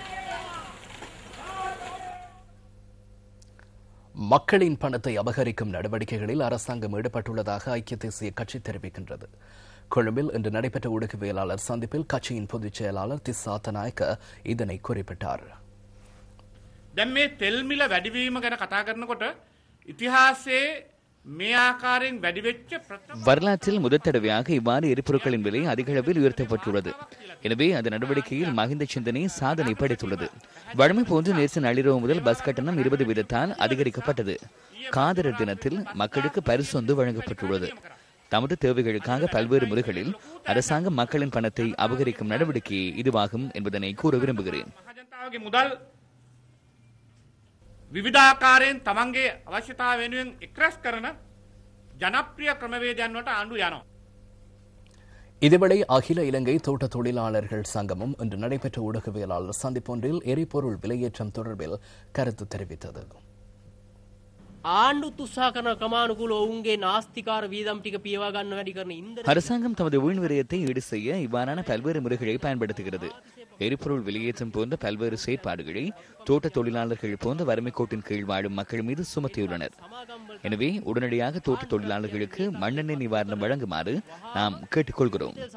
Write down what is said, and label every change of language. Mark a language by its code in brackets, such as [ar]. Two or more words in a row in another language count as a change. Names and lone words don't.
[ta] மக்களின் பணத்தை அபகரிக்கும் நடவடிக்கைகளில் அரசாங்கம் ஈடுபட்டுள்ளதாக ஐக்கிய தேசிய கட்சி தெரிவிக்கின்றது. கொழும்பில் இன்று நடைபெற்ற ஊடகவியலாளர் சந்திப்பில் கட்சியின் பொதுச் செயலாளர் திஸ்ஸா அத்தநாயக்க இதனை குறிப்பிட்டார். [si] දැන් මේ තෙල් මිල වැඩිවීම ගැන කතා කරනකොට ඉතිහාසයේ මේ ආකාරයෙන් වැඩි වෙච්ච [ta] வரலாற்றில் முதல் தடவையாக இவ்வாறு எரிபொருட்களின் விலை அதிக அளவில் உயர்த்தப்பட்டுள்ளது. எனவே அந்த நடவடிக்கையில் மஹிந்த சிந்தனை சாதனை படைத்துள்ளது. வழமை போன்று நேற்று நள்ளிரவு முதல் பஸ் கட்டணம் 20 வீதத்தால் அதிகரிக்கப்பட்டது. காதலர் தினத்தில் மக்களுக்கு பரிசொன்று வழங்கப்பட்டுள்ளது. தமது தேவைகளுக்காக பல்வேறு முறைகளில் அரசாங்கம் மக்களின் பணத்தை அபகரிக்கும் நடவடிக்கையே இதுவாகும் என்பதனை கூற விரும்புகிறேன். [si] විවිධාකාරයෙන් තමන්ගේ අවශ්‍යතාව වෙනුවෙන් එක්රැස් කරන ජනප්‍රිය ක්‍රමවේදයන් වලට ආණ්ඩුව යනවා. [ta] இதேவேளை அகில இலங்கை தோட்ட தொழிலாளர்கள் சங்கமும் இன்று நடைபெற்ற ஊடகவியலாளர் சந்திப்பொன்றில் எரிபொருள் விலையேற்றம் தொடர்பில் கருத்து தெரிவித்தது. [si] ආණ්ඩුත් උත්සාහ කරන ක්‍රමානුකූලව ඔවුන්ගේ නාස්තිකාර වීදම් ටික පියවා ගන්න වැඩි කරන ඉන්ධන [ta] அரசாங்கம் தமது வீண் விரயத்தை ஈடு செய்ய இவ்வாறான பல்வேறு முறைகளை பயன்படுத்துகிறது. எரிபொருள் வெளியேற்றம் போன்ற பல்வேறு செயற்பாடுகளை தோட்ட தொழிலாளர்கள் போன்ற வறுமை கோட்டின் கீழ் வாழும் மக்கள் மீது சுமத்தியுள்ளனர். எனவே உடனடியாக தோட்ட தொழிலாளர்களுக்கு மண்ணெண்ணெய் நிவாரணம் வழங்குமாறு நாம் கேட்டுக்கொள்கிறோம்.